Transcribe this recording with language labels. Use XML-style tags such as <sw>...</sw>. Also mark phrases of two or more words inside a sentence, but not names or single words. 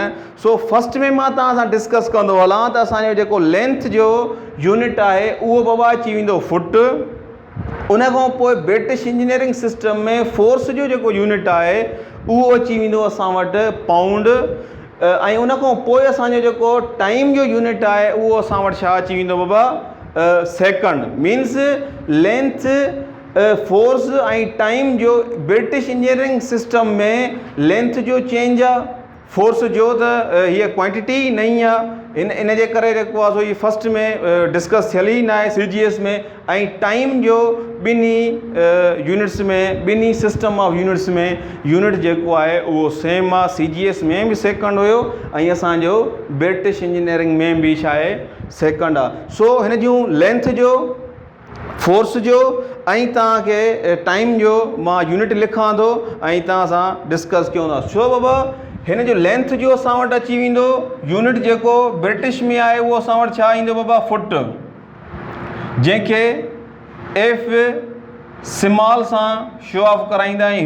<en>so first</en> <sd>में मां तव्हां सां डिस्कस कंदो हलां त असांजो जेको लेंथ जो यूनिट आहे उहो बाबा अची वेंदो फुट। उन खां पोइ</sd> <en>British engineering system</en> <sd>में फोर्स जो जेको यूनिट आहे उहो अची वेंदो असां वटि पाउंड, ऐं उन खां पोइ असांजो जेको टाइम जो यूनिट आहे उहो असां वटि छा अची वेंदो बाबा सेकंड। मीन्स लेंथ, फोर्स ऐं टाइम जो</sd> <en>British engineering system</en> <sd>में लेंथ जो चेंज आहे, फोर्स जो त हीअ क्वांटिटी नई आहे, इन जे करे जेको आहे सो हीअ फस्ट में डिस्कस थियल ई न आहे CGS में। ऐं टाइम जो ॿिन्ही यूनिट्स में, ॿिन्ही</sd> <en>system of units</en> <sd>में यूनिट जेको आहे उहो सेम आहे। CGS में बि सेकंड हुयो ऐं असांजो</sd> <en>British engineering</en> <sd>में बि छा आहे सेकंड आहे। सो हिन जूं लेंथ जो फोर्स जो ऐं तव्हांखे टाइम जो मां यूनिट लिखां थो ऐं तव्हां सां डिस्कस कयूं था। छो बाबा हिन जो लेंथ जो असां वटि अची वेंदो यूनिट जेको ब्रिटिश में आहे उहो असां वटि छा ईंदो बाबा फुट, जंहिंखे</sd> <en>f small</en> <sd>सां</sd> <en>show off</en> <sd>कराईंदा आहियूं।</sd>